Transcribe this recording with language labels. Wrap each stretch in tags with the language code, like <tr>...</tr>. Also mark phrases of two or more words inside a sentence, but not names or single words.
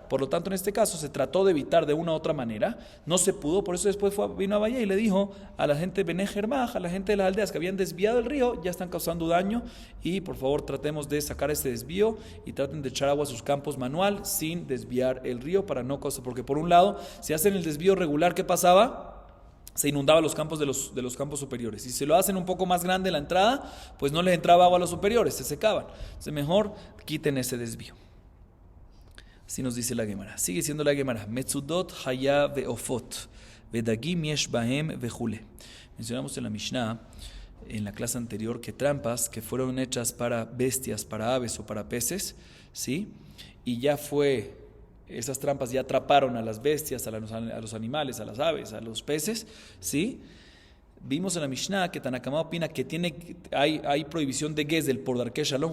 <es>Por lo tanto, en este caso se trató de evitar de una u otra manera, no se pudo, por eso después vino a Valle y le dijo a la gente de Bene Jermaj, a la gente de las aldeas que habían desviado el río, ya están causando daño y por favor tratemos de sacar ese desvío y traten de echar agua a sus campos manual sin desviar el río para no causar, porque por un lado, si hacen el desvío regular, ¿qué pasaba? Se inundaba los campos de los campos superiores. Si se lo hacen un poco más grande la entrada, pues no les entraba agua a los superiores, se secaban. Entonces mejor quiten ese desvío. Así nos dice la Gemara. Sigue siendo la Gemara.</es> <he>מצודות חיה ועופות, ודגים יש בהם וכולי.</he> <es>Mencionamos en la Mishnah, en la clase anterior, que trampas que fueron hechas para bestias, para aves o para peces, ¿sí? Y ya esas trampas ya atraparon a las bestias, a los animales, a las aves, a los peces, ¿sí? Vimos en la Mishnah que Tanakama opina que hay prohibición de Gezel por</es> <he>דרכי שלום.</he>